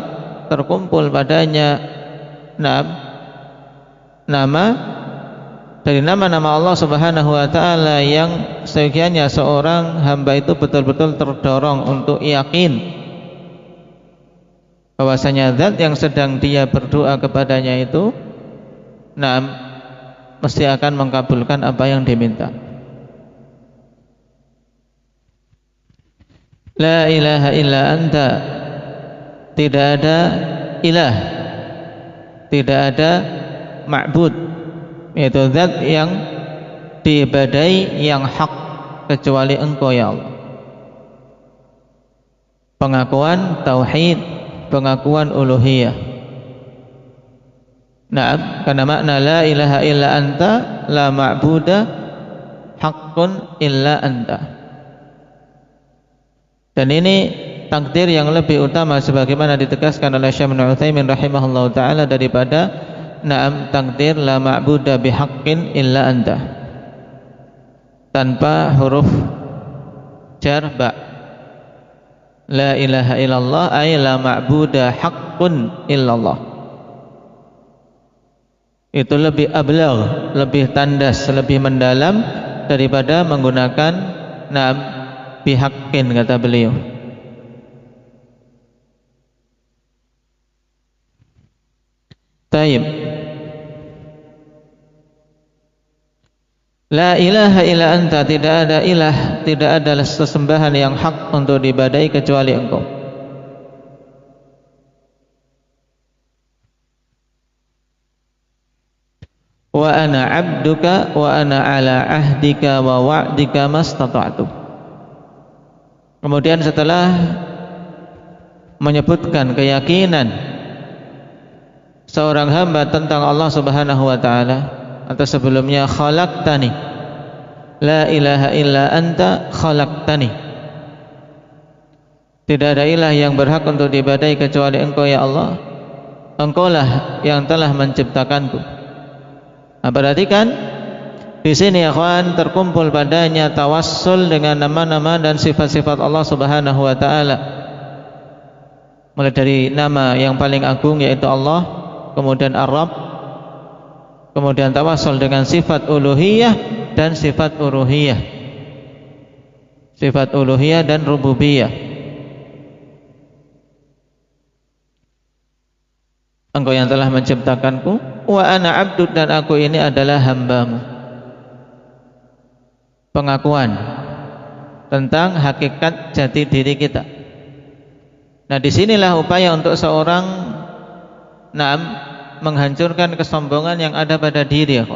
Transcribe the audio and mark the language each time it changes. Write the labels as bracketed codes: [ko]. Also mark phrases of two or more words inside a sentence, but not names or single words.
[id] Terkumpul padanya nama dari nama-nama Allah [ar] سبحانه وتعالى [id] yang seyogianya seorang hamba itu betul-betul terdorong untuk yakin bahwasanya zat yang sedang dia berdoa kepadanya itu mesti akan mengabulkan apa yang diminta. [ar] لا إله إلا أنت, [id] tidak ada ilah, tidak ada ma'bud, yaitu zat yang diibadai yang hak kecuali Engkau ya Allah. Pengakuan tauhid, pengakuan uluhiyah. Nah, karena makna [ar] لا إله إلا أنت، لا معبود حق إلا أنت. [id] Dan ini takdir yang lebih utama sebagaimana ditegaskan oleh Syekh Ibnu Utsaimin [ar] رحمه الله تعالى [id] daripada takdir [ar] لا معبود بحق إلا أنت [id] tanpa huruf jar ba. [ar] لا إله إلا الله أي لا معبود حق إلا الله. [id] Itu lebih ablagh, lebih tandas, lebih mendalam daripada menggunakan bihaqqin, kata beliau. Taib. [ar] لا إله إلا أنت, [id] tidak ada ilah, tidak ada sesembahan yang hak untuk diibadahi kecuali Engkau. [ar] وأنا عبدك وأنا على عهدك ووعدك ما استطعت. [id] Kemudian setelah menyebutkan keyakinan seorang hamba tentang Allah [ar] سبحانه وتعالى, [id] atau sebelumnya khalaqtani, [ar] لا إله إلا أنت خلقتني, [id] tidak ada ilah yang berhak untuk diibadahi kecuali Engkau ya Allah, Engkaulah yang telah menciptakanku. Nah, perhatikan di sini ya kawan, terkumpul padanya tawassul dengan nama-nama dan sifat-sifat Allah [ar] سبحانه وتعالى. [id] Mulai dari nama yang paling agung yaitu Allah, kemudian Ar-Rabb, kemudian tawassul dengan sifat uluhiyah dan sifat uluhiyah, sifat uluhiyah dan rububiyah. Engkau yang telah menciptakanku, [ar] وأنا عبد, [id] dan aku ini adalah hambamu. Pengakuan tentang hakikat jati diri kita. Nah, disinilah upaya untuk seorang menghancurkan kesombongan yang ada pada diri, ya kawan.